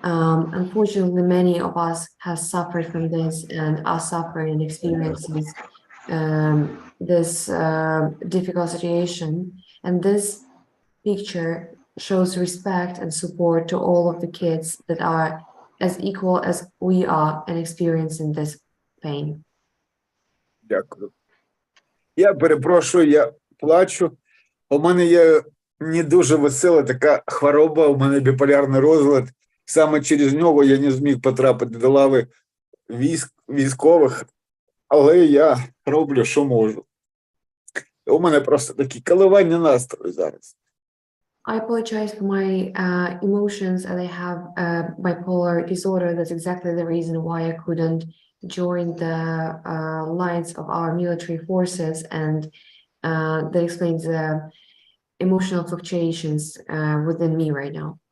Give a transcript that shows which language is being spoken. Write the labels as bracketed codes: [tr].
[en] Unfortunately, many of us have suffered from this and are suffering and experiencing this difficult situation. And this picture shows respect and support to all of the kids that are as equal as we are and experiencing this pain. [uk] Дякую. Я перепрошую, я плачу. У мене є не дуже весела така хвороба, у мене біполярний розлад. Саме через нього я не зміг потрапити до лави військових, але я роблю, що можу. У мене просто такі коливання настрою зараз. [en] I apologize for my emotions, and I have bipolar disorder. That's exactly the reason why I couldn't join the lines of our military forces, and that explains the emotional fluctuations within me right now.